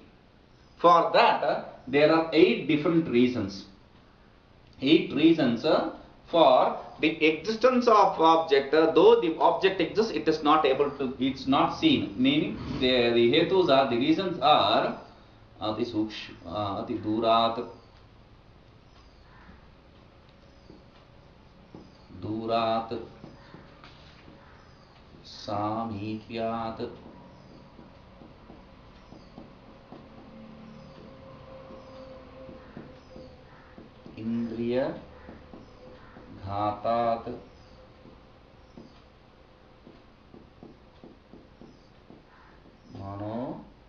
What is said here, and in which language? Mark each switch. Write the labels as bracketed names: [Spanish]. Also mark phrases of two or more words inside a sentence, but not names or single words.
[English] For that, there are 8 different reasons. 8 reasons for the existence of object. Though the object exists, it is not able to, it's not seen. Meaning, the hetus are, the reasons are [Sanskrit] अति सूक्ष्म, अति दूरात्, दूरात्, सामीप्यात्, इन्द्रिय घातात्, मनो